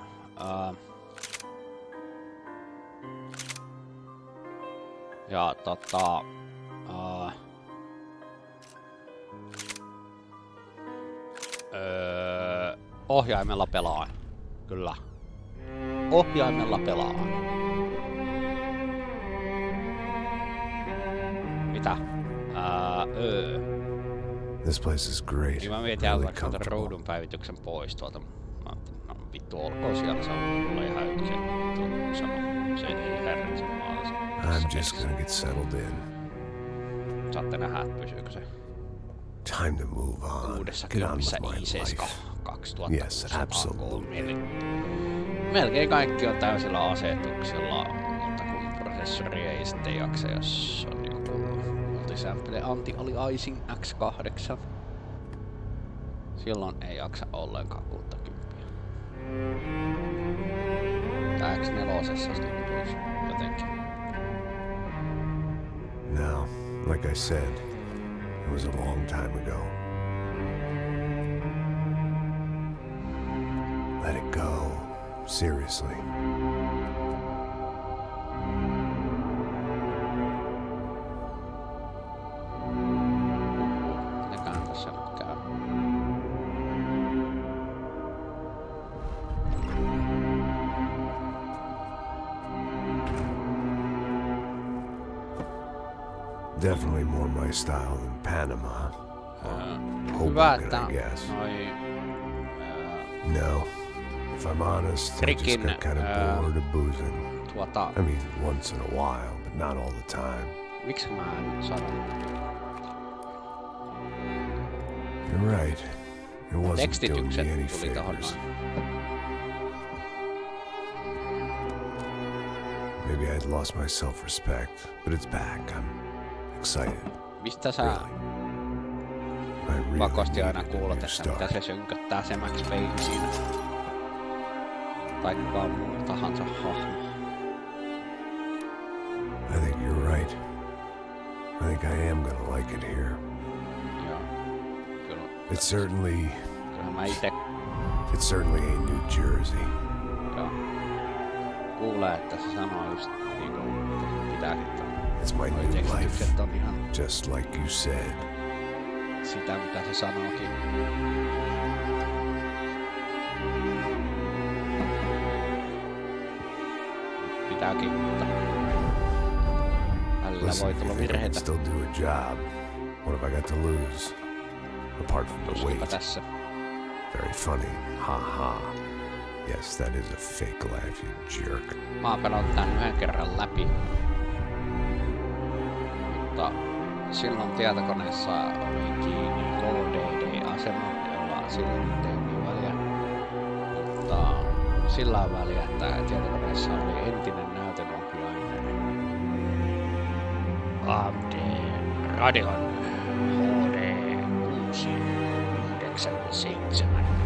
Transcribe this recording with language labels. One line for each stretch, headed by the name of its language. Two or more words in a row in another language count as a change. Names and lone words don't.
Finnish: Ja ohjaimella pelaan. Kyllä. Ohjaimella pelaan. Mitä?
English: This place is great.
Finnish: Niin mä mietin really tämän ruudun päivityksen pois tuolta. Mä ajattelin, no vittu olkoon siellä, se on mulle ihan yksi sama. Se ei häiritse mua.
English: I'm just gonna get settled in.
Finnish: Saatte nähdä, että pysyykö se.
English: Time to move on.
Finnish: Uudessa
English: Get on
Finnish: kymppissä
English: with my i7 life. 2000. Yes, absolutely.
Finnish: Melkein kaikki on täysillä asetuksilla, mutta kun prosessori ei sitten jaksa, jos on joku
English: multisample anti-aliasing
Finnish: X8. Silloin ei jaksa ollenkaan 60. Tää X4 sitten tulisi jotenkin.
English: Now, like I said, it was a long time ago. Let it go. Seriously.
Finnish: Mitäköhän tässä nyt käy?
English: Definitely more my style than Panama.
Finnish: Hyvä,
English: Hoboken,
Finnish: että
English: I guess.
Finnish: noi
English: No. If I'm honest, I just
Finnish: Rikin,
English: got kind of bored of boozing.
Finnish: tuota...
English: I mean, once in a while, but not all the time.
Finnish: Miksi mä en sanon?
English: You're right. It wasn't doing me
Finnish: Tekstitykset
English: any
Finnish: tuli tohon
English: favors.
Finnish: noin.
English: Maybe I'd lost my self-respect, but it's back. I'm excited.
Finnish: Mistä sä
English: Really. I really
Finnish: pakosti aina
English: needed a
Finnish: kuulet,
English: new
Finnish: että
English: start.
Finnish: mitä se synköttää se Max Payne siinä? Tai kukaan muu tahansa hahmo.
English: I think you're right. I think I am gonna like it here.
Finnish: Joo. Kyllä. Kyllähän mä ite
English: It certainly ain't New Jersey.
Finnish: joo. Kuulee, että se sanoo just niinku pitääkin.
English: It's my
Finnish: Noi
English: new life,
Finnish: tekstitykset on ihan
English: just like you said.
Finnish: sitä, mitä se sanookin. Pitääkin, mutta välillä
English: Listen,
Finnish: voi
English: if you
Finnish: tulla
English: think I can
Finnish: virheitä.
English: still do a job, what have I got to lose? Apart from the
Finnish: Tuskinpa
English: weight.
Finnish: tässä.
English: Very funny. Ha ha. Yes, that is a fake laugh, you jerk.
Finnish: Mä oon pelannut tän yhden kerran läpi. Mutta silloin tietokoneessa oli kiinni HDD-asema, jolla silloin nyt ei niin väliä. Mutta sillä on väliä, että tietokoneessa oli entinen näytönohjainen AMD Radeon HD 6970.